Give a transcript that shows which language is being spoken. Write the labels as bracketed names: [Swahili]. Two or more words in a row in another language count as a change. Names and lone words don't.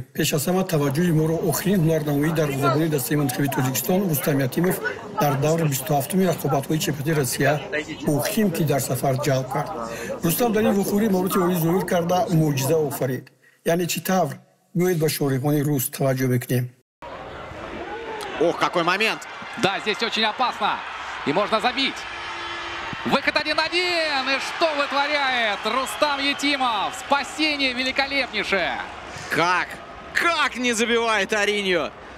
[Tajik] Пеш аз ҳама таваҷҷӯҳи моро охирин ҳунарнамоӣ дар забони дастаи Мунтахаби Тоҷикистон Рустам Ятимов дар даври 27-уми рақобатҳои чемпионати Россия бо Химки дар сафар ҷалб кард. Рустам дар ин вухӯрӣ маҳорати олӣ зоҳир карда мӯъҷиза офарид. Яъне чӣ тавр? Биёед ба шоригони рус таваҷҷӯҳ мекунем. [Russian] Ох, какой момент! Да, здесь очень опасно. И можно забить. Выход 1-1. И что вытворяет Рустам Ятимов? Спасение великолепнейшее. Как не забивает Ариньо?